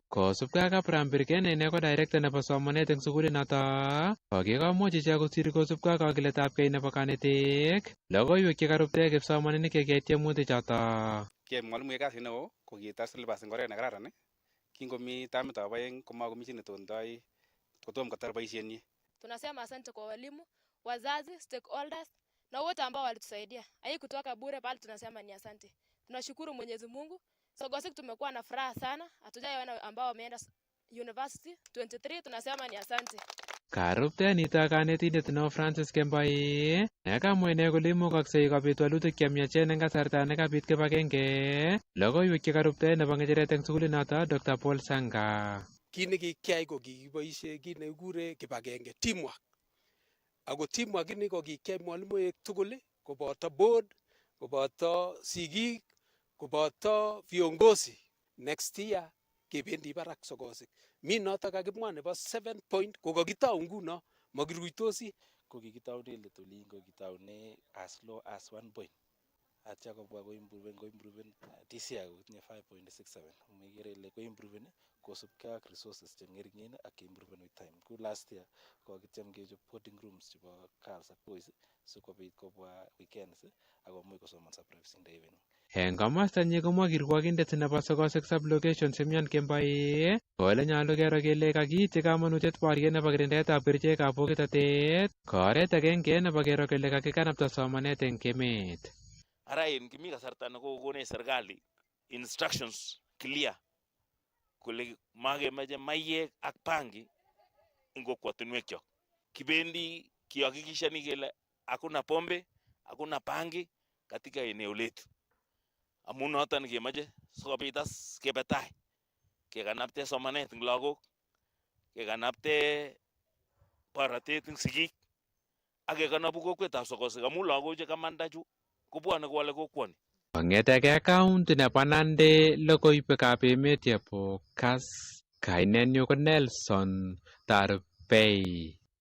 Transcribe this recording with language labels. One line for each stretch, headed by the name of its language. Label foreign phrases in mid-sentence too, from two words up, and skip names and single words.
Kalenjin: Kosubkei ak Abraham Birken ine ko director nebo somanet eng sukulinoto kokikomuch ichek kosir kosubkei ak kakiletabgei nebo kanetik logoiwek chekarupte kipsomaninik chekiyai tiemutik choto. Kiyai mwalimuek kasit neo kokitar syllabus eng oret nekararan kingomi tamitab aeng komakomi chi netondoi kotom kotar boisienyi.
Swahili: Tunasema asante kwa walimu, wazazi, stakeholders na wote ambao walitusaidia. Haikutoka bure bali tunasema ni asante. Tunashukuru Mwenyezi Mungu. Sokosek tumekuwa na furaha sana. Hatujaona ambao wameenda university 23 tunasema ni asante.
Kalenjin: Karupte nito kanetindet neo Francis Kembai nekamwa ine kole imukaksei kobit walutik chemiachen eng kasarta nekabit kibagenge logoiwek chekarupte nebo ng'echeret eng sukulinoto Dr. Paul Sanga. Kit nekikyai ko kikiboisie kit nekikure kibagenge teamwork. Ako teamwork ini ko kikyai mwalimuek tugul koboto board, koboto sigik, koboto viongozi.
English: Next year
Kalenjin: kebendi barak sokosek. Mi noto kakimwa nebo 7 point ko kakitau nguno makiruitosi ko kikitaune letolin ko kitaune
English: as low as 1 point.
Kalenjin: Atya kobwa ko improven
English: this year
Kalenjin: kotinye 5.67. Umekere ile ko improven kosubkei ak resources chengeringen ak improven
English: with time.
Kalenjin: Ku
English: last year
Kalenjin: ko kityem kechop
English: boarding rooms
Kalenjin: chebo girls ak boys sikobit kobwa weekends akomuch kosomanso
English: privacy in the evening.
Kalenjin: Eng komosta nyi komwa kirwogindet nebo sokosek sublocation Simion Kembai kole nyolu kero kele kakiityi kamanutiet boriet nebo kirindaetab kerichekab bokitotet ko oret agenge nebo kero kele kakikanapta somanet eng emet. Ara en kimi kasarta nekokonech serikali
English: instructions clear
Kalenjin: kole makemeche maiyek ak bangi eng kokwotinwekyok.
Swahili: Kibendi kihakikishani kele hakuna pombe, hakuna bangi katika eneo letu.
Kalenjin: Amu noton kemeche sikobit as kebe tai kekanapte somanet eng lagok, kekanapte borotet eng sigik ak kekanapu kokwetab sokosek amu lagok chekamanda chu kobwane kowale kokwoni. Kong'etegei county nebo Nandi logoiwekab emet chebo Kass kainenyu ko Nelson Tarbei.